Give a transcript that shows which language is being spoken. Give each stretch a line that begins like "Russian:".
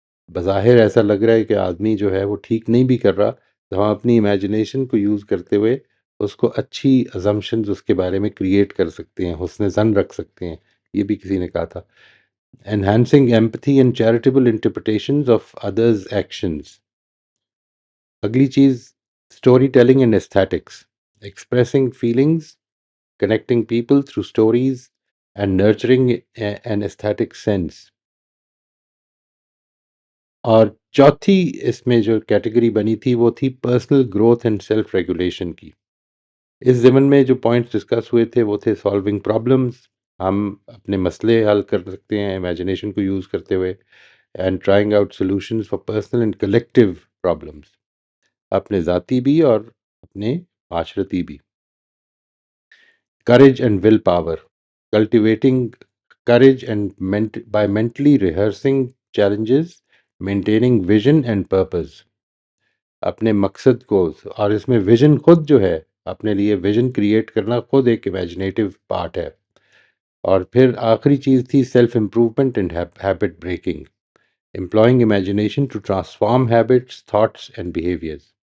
Urdu: بظاہر ایسا لگ رہا ہے کہ آدمی جو ہے وہ ٹھیک نہیں بھی کر رہا، تو ہم اپنی امیجنیشن کو یوز کرتے ہوئے اس کو اچھی ازمپشنز اس کے بارے میں کریٹ کر سکتے ہیں، حسن ظن رکھ سکتے ہیں۔ یہ بھی کسی نے کہا تھا۔
English: enhancing empathy and charitable interpretations of others' actions۔
Urdu: اگلی چیز، story telling and aesthetics, expressing feelings,
English: connecting people through stories and nurturing an aesthetic sense.
Urdu: اور چوتھی اس میں جو کیٹیگری بنی تھی وہ تھی personal growth and self regulation کی. اس ضمن میں جو پوائنٹس ڈسکس ہوئے تھے وہ تھے سالونگ پرابلمس، ہم اپنے مسئلے حل کر سکتے ہیں امیجنیشن کو یوز کرتے ہوئے، and trying out solutions for personal and collective problems, اپنے ذاتی بھی اور اپنے معاشرتی بھی.
English: courage and willpower, cultivating courage and by mentally rehearsing challenges, maintaining vision and purpose.
Urdu: اپنے مقصد کو، اور اس میں ویژن خود جو ہے اپنے لیے ویژن کریٹ کرنا خود ایک امیجنیٹو پارٹ ہے. اور پھر آخری چیز تھی self improvement and habit breaking, employing imagination to transform habits, thoughts and behaviours.